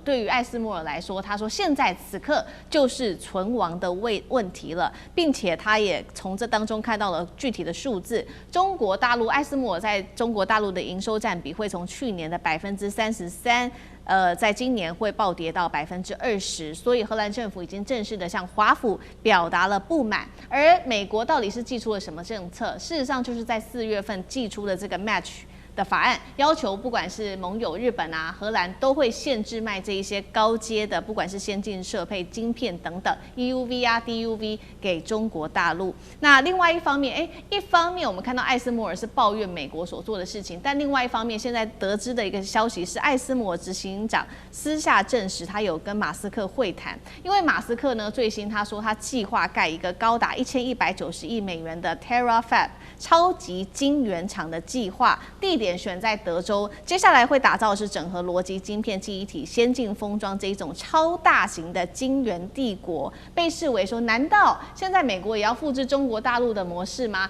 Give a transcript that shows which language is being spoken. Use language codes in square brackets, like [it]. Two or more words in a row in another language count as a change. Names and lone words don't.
[zh] 對於艾斯摩爾來說，他說現在此刻就是存亡的問題了，並且他也從這當中看到了具體的數字。中國大陸艾斯摩爾在中國大陸的營收佔比會從去年的33%，在今年會暴跌到20%，所以荷蘭政府已經正式的向華府表達了不滿。而美國到底是祭出了什麼政策？事實上就是在4月份祭出的這個 Match 的法案，要求不管是盟友日本啊、荷蘭都會限制賣這一些高階的，不管是先進設備、晶片等等 EUV 啊、DUV 給中國大陸。那另外一方面，一方面我們看到艾斯摩爾是抱怨美國所做的事情，但另外一方面，現在得知的一個消息是，艾斯摩爾執行長私下證實他有跟馬斯克會談，因為馬斯克呢最新他說他計劃蓋一個高達1190億美元的 Terafab 超級晶圓廠的計劃，地點選在德州。接下來會打造的是整合邏輯晶片、記憶體、先進封裝這一種超大型的晶圓帝國，被視為說，難道現在美國也要複製中國大陸的模式嗎？